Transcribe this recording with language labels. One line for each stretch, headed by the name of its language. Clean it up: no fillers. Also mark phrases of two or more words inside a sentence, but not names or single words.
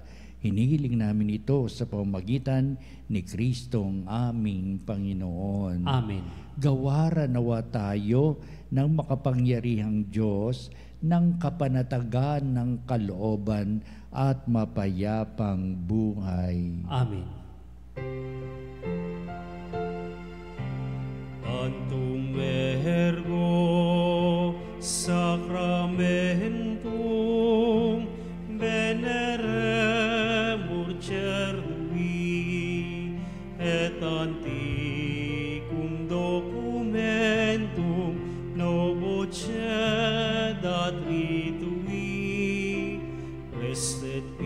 Filipino: Hinihiling namin ito sa pamamagitan ni Kristong aming Panginoon. Amen. Gawaran nawa tayo ng makapangyarihang Diyos ng kapanatagan ng kalooban at mapayapang buhay. Amen.
Latin: Tantum Sacramentum veneremur cerdui et antiquum documentum novo cedat ritui restet